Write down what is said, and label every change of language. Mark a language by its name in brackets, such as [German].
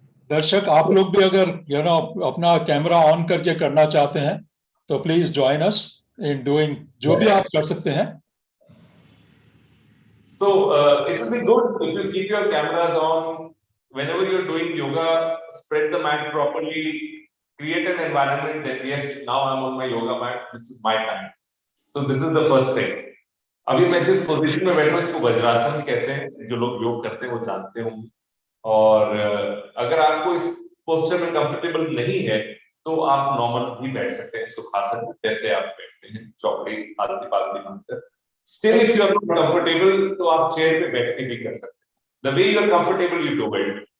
[Hindi] दर्शक आप लोग भी अगर अपना कैमरा ऑन करके करना चाहते हैं तो [English] please join us in doing [Hindi] जो भी आप कर सकते हैं. [English] So it will be good if you keep your cameras on whenever you're doing yoga. Spread the mat properly, create an environment that yes, now I'm on my yoga mat, this is my time. So this is the first thing. [Hindi] अभी मैं जिस position में बैठा हूँ इसको वज्रासन कहते हैं, जो लोग योग करते हैं वो जानते होंगे. और अगर आपको इस पोस्चर में कंफर्टेबल नहीं है तो आप नॉर्मल भी बैठ सकते हैं, सुखासन जैसे आप बैठते हैं, चौकड़ी आलती पालती मानकर. [English] still if you are not comfortable [Hindi] तो आप चेयर पे बैठ के भी कर सकते हैं. [English] The way you are comfortable you do it.